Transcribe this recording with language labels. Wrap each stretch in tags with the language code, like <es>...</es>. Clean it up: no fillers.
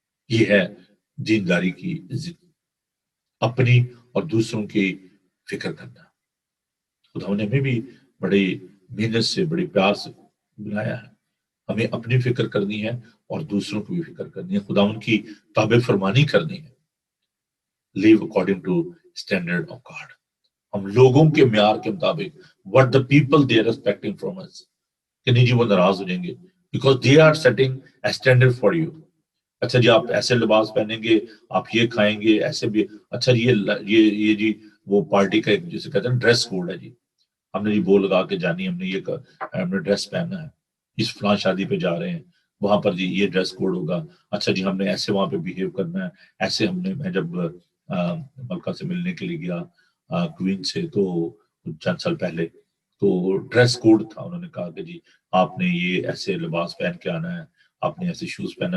<ur>یہ ہے دینداری کی زندگی. اپنی اور دوسروں کی فکر کرنا. خدا نے ہمیں بھی بڑی محنت سے، بڑی پیار سے بنایا ہے. ہمیں اپنی فکر کرنی ہے اور دوسروں کو بھی فکر کرنی ہے، خدا ان کی تابع فرمانی کرنی ہے.</ur> <en>Live according to standard of God.</en> <ur>ہم لوگوں کے معیار کے مطابق</ur> <en>what the people they are expecting from us،</en> <ur>کہ نہیں جی وہ ناراض ہو جائیں گے</ur> <en>because they are setting a standard for you.</en> <ur>اچھا جی آپ ایسے لباس پہنیں گے، آپ یہ کھائیں گے، ایسے بھی. اچھا یہ جی وہ پارٹی کا ایک جسے کہتے ہیں ڈریس کوڈ ہے جی، ہم نے جی وہ لگا کے جانی، ہم نے یہ ہم نے ڈریس پہننا ہے، اس فلاں شادی پہ جا رہے ہیں وہاں پر جی یہ ڈریس کوڈ ہوگا، اچھا جی ہم نے ایسے وہاں پہ بیہیو کرنا ہے، ایسے ہم نے، میں جب ملکہ سے ملنے کے لیے گیا کوئین سے تو چند سال پہلے، تو ڈریس کوڈ تھا، انہوں نے کہا کہ جی آپ نے یہ ایسے لباس پہن کے آنا ہے، آپ نے ایسے شوز پہنا.</ur>